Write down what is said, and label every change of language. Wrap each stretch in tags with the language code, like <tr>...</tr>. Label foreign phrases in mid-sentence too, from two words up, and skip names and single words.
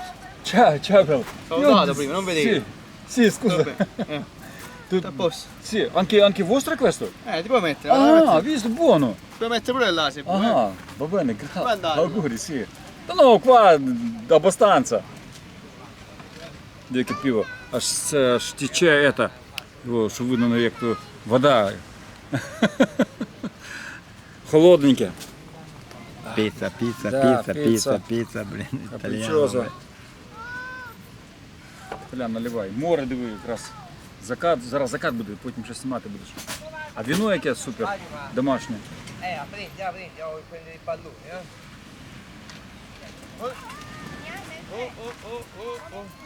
<it>Ciao, bravo. Stavo Io- dato prima, non vedevi. Sì, scusa. Vabbè, Tu- a posto. Sì, anche vostro è questo? Ti puoi mettere, Ah, visto, buono. puoi mettere pure là se vuoi. Ah, va bene, Puoi grazie. andare. Auguri, sì. No, qua abbastanza.</it> <uk>Я пиво. Аж тече</uk> <ru>это, его, что</ru> <uk>видно, як то вода. Холодненьке. Pizza, pizza, Да, pizza, pizza. pizza, pizza, блін, Капричоза. італіано. Бля, наливай. Море диви, якраз. Закат, зараз закат буде, потім щось знімати будеш. А віно яке супер, домашнє.</uk> <it>Apprendi, devo prendere i palloni, Oh, oh, oh, oh, oh.</it>